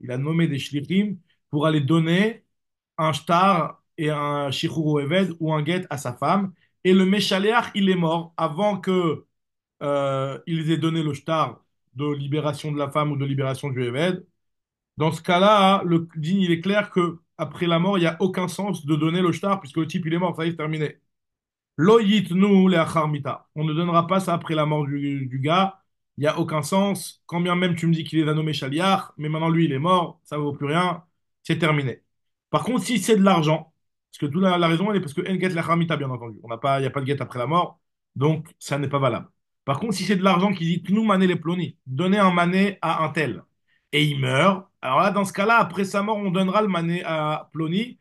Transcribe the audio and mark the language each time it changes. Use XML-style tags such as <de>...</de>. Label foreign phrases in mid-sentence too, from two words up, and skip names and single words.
<fr>Il a nommé des shlichim pour aller donner un shtar et un</fr> <he>שחרור עבד</he> <fr>ou un get à sa femme. Et le méchaléach, il est mort avant que ils aient donné le shtar de libération de la femme ou de libération du Éved. Dans ce cas-là, le din, il est clair que après la mort, il n'y a aucun sens de donner le shtar puisque le type, il est mort, ça y est, c'est terminé.</fr> <he>לא יתנו לאחר מיתה.</he> <fr>On ne donnera pas ça après la mort du gars. Il n'y a aucun sens. Quand bien même tu me dis qu'il les a nommés Shaliach, mais maintenant lui il est mort, ça ne vaut plus rien, c'est terminé. Par contre, si c'est de l'argent, parce que toute la raison elle est parce que</fr> <he>אין גט לאחר מיתה,</he> <fr>bien entendu. On n'a pas, il n'y a pas de get après la mort, donc ça n'est pas valable. Par contre, si c'est de l'argent qui dit</fr> <he>תנו מנה לפלוני,</he> <fr>donner un mané à un tel, et il meurt, alors là, dans ce cas-là, après sa mort, on donnera le mané à Ploni.</fr>